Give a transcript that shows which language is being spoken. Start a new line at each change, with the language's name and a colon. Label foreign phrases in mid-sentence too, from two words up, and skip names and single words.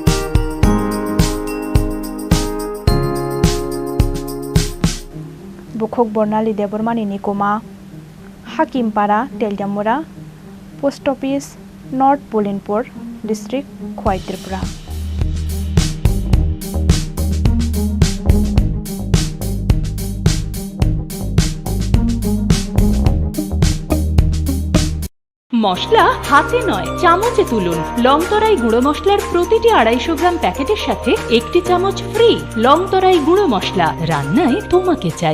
Bangla: बुखक Thok Bornali Debormani Nikoma Hakimpara Teljamura Post Office North Pulinpur District Khorang Tripura মশলা হাতে নয় চামচে তুলুন লংতরাই গুঁড়ো মশলার প্রতিটি 250 গ্রাম প্যাকেটের সাথে একটি চামচ ফ্রি লংতরাই গুঁড়ো মশলা রান্নায় তোমাকে চাই